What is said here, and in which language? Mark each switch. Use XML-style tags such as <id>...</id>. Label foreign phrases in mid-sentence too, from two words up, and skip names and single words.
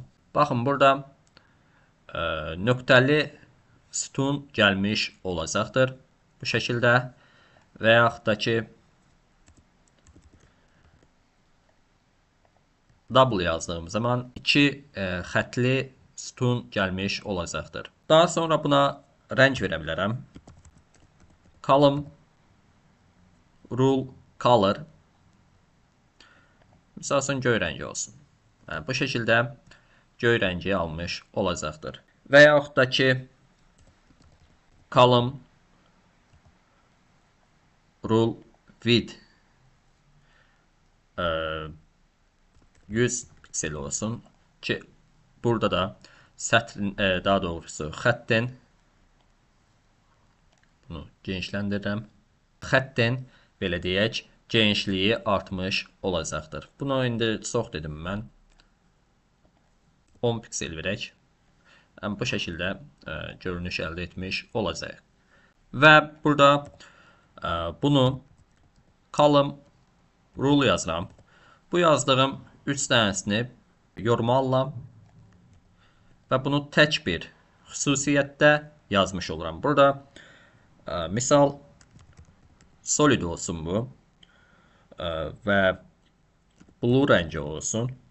<az>Baxın, burada nöqtəli sütun gəlmiş olacaqdır bu şəkildə və yaxud da ki double yazdığım zaman 2 xətli sütun gəlmiş olacaqdır. Daha sonra buna rəng verə bilərəm.</az> <en>Column rule color</en> <az>misal üçün göy rəngi olsun. Bu şəkildə göy rəngi almış olacaqdır. Və yaxud da ki</az> <en>column rule width</en> <az>100 piksel olsun ki burada da sətrin, daha doğrusu xəttin bunu genişləndirirəm. Xəttin belə deyək, genişliyi artmış olacaqdır. Bunu indi çox dedim mən. 10 piksel verək. Bu şəkildə görünüş əldə etmiş olacaq. Və burada bunu</az> <en>column rule</en> <az>yazıram. Bu yazdığım 3 dənəsini yoruma alıram və bunu tək bir xüsusiyyətdə yazmış oluram. Burada misal solid olsun bu və blue rəngi olsun.</az>